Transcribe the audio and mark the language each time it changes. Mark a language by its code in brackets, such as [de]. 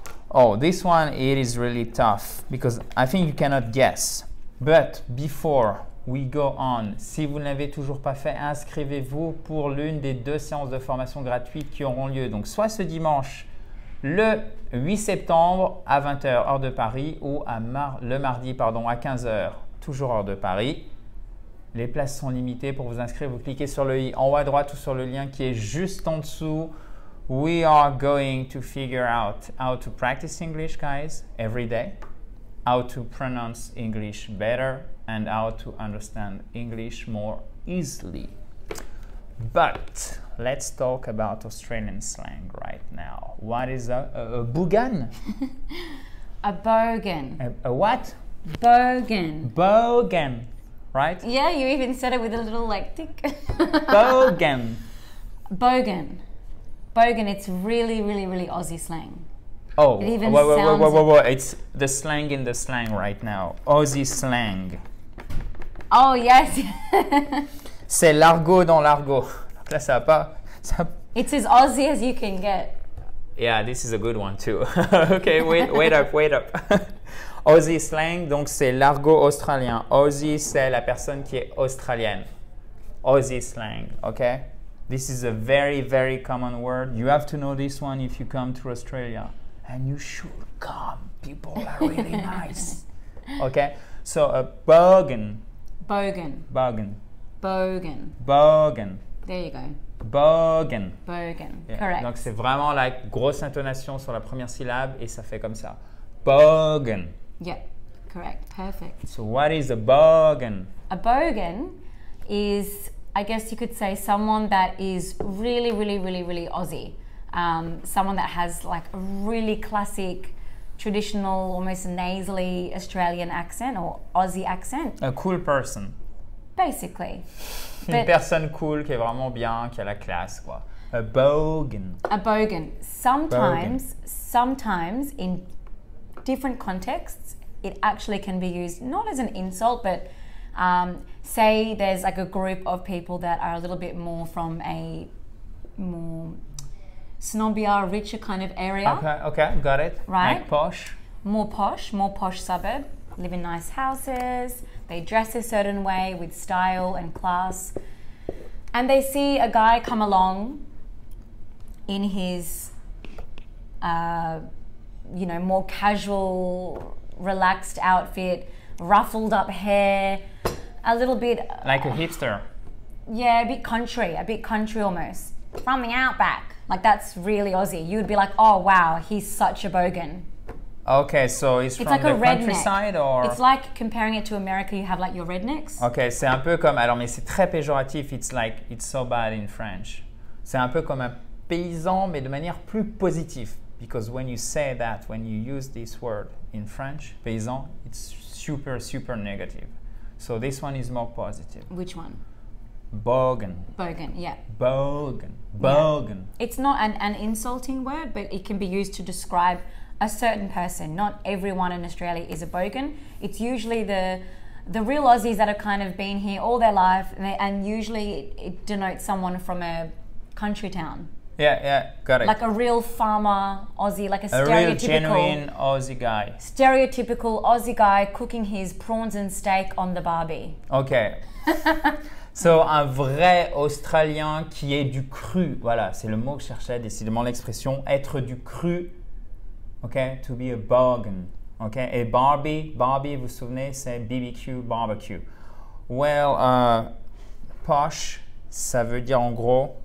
[en] Oh, this one, it is really tough because I think you cannot guess. But before we go on, [fr] si vous ne l'avez toujours pas fait, inscrivez-vous pour l'une des 2 séances de formation gratuites qui auront lieu. Donc, soit ce dimanche, le 8 septembre à 20h, heure de Paris, ou le mardi, à 15h, toujours heure de Paris. Les places sont limitées. Pour vous inscrire, vous cliquez sur le i en haut à droite ou sur le lien qui est juste en dessous. [en] We are going to figure out how to practice English, guys, every day. How to pronounce English better and how to understand English more easily. But let's talk about Australian slang right now. What is a bogan? A bogan. A what? Bogan. Bogan. Right? Yeah, you even said it with a little like tick. Bogan. Bogan. Bogan, it's really, really, really Aussie slang. Oh, it even whoa. It's the slang in the slang right now. Aussie slang. Oh, yes. [fr] C'est l'argot dans l'argot. Là, ça va pas. [en] It's as Aussie as you can get. Yeah, this is a good one too. Okay, wait up. [fr] Aussie slang, donc c'est l'argot australien. Aussie, c'est la personne qui est australienne. [en] Aussie slang, okay? This is a very, very common word. You have to know this one if you come to Australia. And you should come. People are really nice. Okay? So a bogan. Bogan. Bogan. Bogan. Bogan. There you go. Bogan. Bogan. Yeah. Correct. [fr] Donc c'est vraiment la grosse intonation sur la première syllabe et ça fait comme ça. [en] Bogan. Yeah, correct. Perfect. So what is a bogan? A bogan is, I guess you could say, someone that is really, really, really, really Aussie. Someone that has like a really classic, traditional, almost nasally Australian accent or Aussie accent. A cool person. Basically. [fr] Une personne cool qui est vraiment bien, qui a la classe, quoi. [en] A bogan. A bogan. Sometimes in different contexts, it actually can be used not as an insult, but say there's like a group of people that are a little bit more from a more snobbier, richer kind of area. Okay, got it. Right. Like posh. More posh suburb, live in nice houses, they dress a certain way with style and class. And they see a guy come along in his more casual, relaxed outfit, ruffled up hair, a little bit... Like a hipster. Yeah, a bit country almost. From the outback. Like that's really Aussie. You would be like, oh wow, he's such a bogan. Okay, so it's from like the a redneck. countryside or? It's like comparing it to America, you have like your rednecks. [fr] Ok, c'est un peu comme, alors mais c'est très péjoratif, [en] it's like, it's so bad in French. [fr] C'est un peu comme un paysan, mais de manière plus positive. [en] Because when you say that, when you use this word in French, paysan, it's super, super negative. So this one is more positive. Which one? Bogan. Bogan, yeah. Bogan. Bogan. It's not an insulting word, but it can be used to describe a certain person. Not everyone in Australia is a bogan. It's usually the real Aussies that have kind of been here all their life, and usually it denotes someone from a country town. Yeah, got it. Like a real farmer Aussie, like a real stereotypical, genuine Aussie guy. stereotypical Aussie guy cooking his prawns and steak on the barbie. Ok. [fr] So, un vrai Australien qui est du cru. Voilà, c'est le mot que je cherchais, décidément l'expression être du cru. [en] Ok, to be a bogan. [fr] Ok, et Barbie, vous vous souvenez, c'est BBQ, barbecue. Well, posh, ça veut dire en gros.